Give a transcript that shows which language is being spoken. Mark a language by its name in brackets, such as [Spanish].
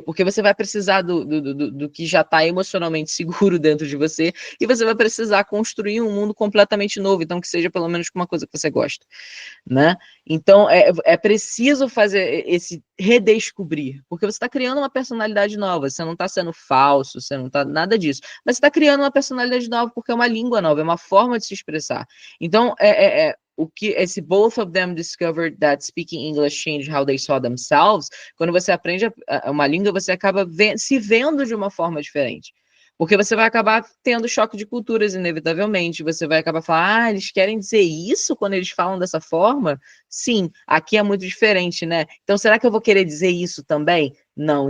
[Portuguese] Porque você vai precisar do que já está emocionalmente seguro dentro de você e você vai precisar construir um mundo completamente novo, então que seja pelo menos com uma coisa que você gosta, né? Então, é preciso fazer esse redescobrir, porque você está criando uma personalidade nova, você não está sendo falso, você não está nada disso, mas você está criando uma personalidade nova porque é uma língua nova, é uma forma de se expressar. Então, o que esse [English] both of them discovered that speaking English changed how they saw themselves. [Portuguese] Quando você aprende uma língua, você acaba se vendo de uma forma diferente. Porque você vai acabar tendo choque de culturas, inevitavelmente. Você vai acabar falando, eles querem dizer isso quando eles falam dessa forma? Sim, aqui é muito diferente, né? Então, será que eu vou querer dizer isso também? Não.